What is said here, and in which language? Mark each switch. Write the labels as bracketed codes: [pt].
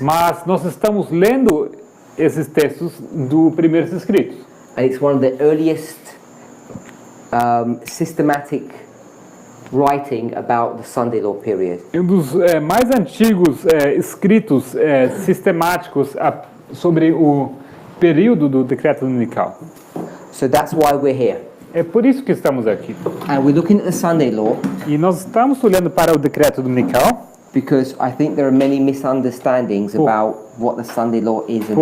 [pt] mas nós estamos lendo esses textos do Primeiros Escritos. [en] And it's one of the earliest systematic writing about the Sunday law period. [pt] É um dos mais antigos escritos sistemáticos sobre o período do decreto dominical. [en] So that's why we're here. [pt] É por isso que estamos aqui. [en] And we're looking at the Sunday law [pt] E nós estamos olhando para o decreto dominical [en] because I think there are many misunderstandings about what the Sunday law is and how